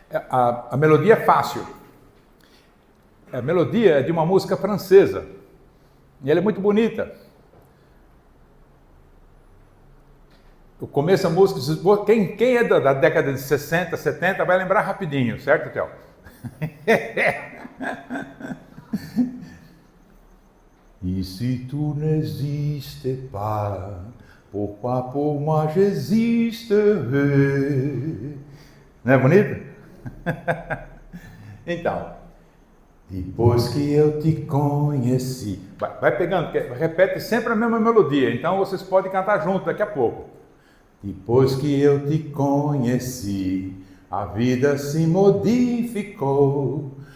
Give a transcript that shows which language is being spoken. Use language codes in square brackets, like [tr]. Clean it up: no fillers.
[pt] A melodia é fácil. A melodia é de uma música francesa. E ela é muito bonita. O começo da música, quem é da década de 60, 70, vai lembrar rapidinho, certo, Théo? [fr] E se tu n'existes pas, pourquoi pour moi j'existerai? [pt] Não é bonito? Então, depois que eu te conheci... Vai pegando, repete sempre a mesma melodia, então vocês podem cantar junto daqui a pouco. Depois que eu te conheci, a vida se modificou.